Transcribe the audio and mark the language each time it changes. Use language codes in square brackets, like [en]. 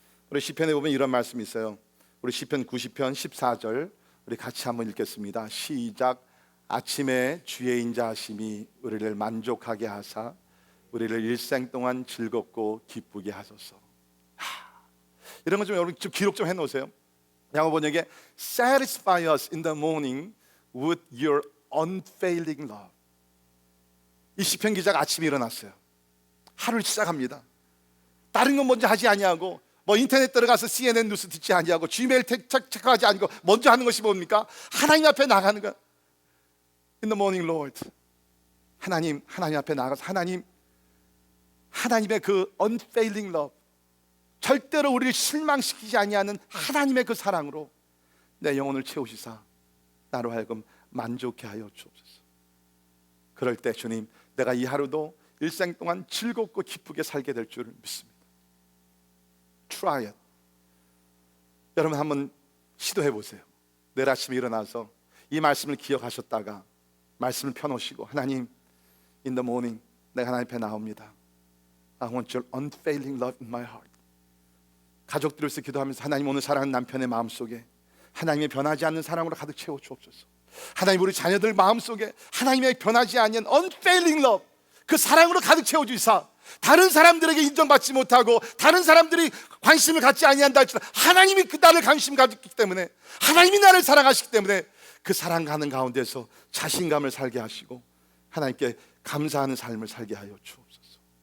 [ko] 우리 시편에 보면 이런 말씀이 있어요. 우리 시편 90편 14절 우리 같이 한번 읽겠습니다. 시작. 아침에 주의 인자하심이 우리를 만족하게 하사 우리를 일생 동안 즐겁고 기쁘게 하소서. 이런 거 좀 여러분 좀 기록 좀 해놓으세요. 영어 번역에 [en] Satisfy us in the morning with your unfailing love. [ko] 이 시편 기자가 아침에 일어났어요. 하루를 시작합니다. 다른 건 먼저 하지 아니하고, 뭐 인터넷 들어가서 CNN 뉴스 듣지 아니하고, 지메일 체크하지 않고 먼저 하는 것이 뭡니까? 하나님 앞에 나가는 거. [en] In the morning, Lord. [ko] 하나님 앞에 나가서 하나님의 그 unfailing love, 절대로 우리를 실망시키지 아니하는 하나님의 그 사랑으로 내 영혼을 채우시사 나로 하여금 만족해 하여 주옵소서. 그럴 때 주님, 내가 이 하루도 일생 동안 즐겁고 기쁘게 살게 될 줄 믿습니다. [en] Try it. [ko] 여러분 한번 시도해 보세요. 내일 아침에 일어나서 이 말씀을 기억하셨다가 말씀을 펴놓으시고, 하나님, [en] in the morning [ko] 내가 하나님 앞에 나옵니다. [en] I want your unfailing love in my heart. [ko] 가족들을 위해서 기도하면서, 하나님 오늘 사랑하는 남편의 마음속에 하나님의 변하지 않는 사랑으로 가득 채워 주옵소서. 하나님 우리 자녀들 마음속에 하나님의 변하지 않는 unfailing love, 그 사랑으로 가득 채워 주시사 다른 사람들에게 인정받지 못하고 다른 사람들이 관심을 갖지 아니한다 할지라도 하나님이 그 나를 관심 가졌기 때문에, 하나님이 나를 사랑하시기 때문에 그 사랑하는 가운데서 자신감을 살게 하시고 하나님께 감사하는 삶을 살게 하여 주옵소서.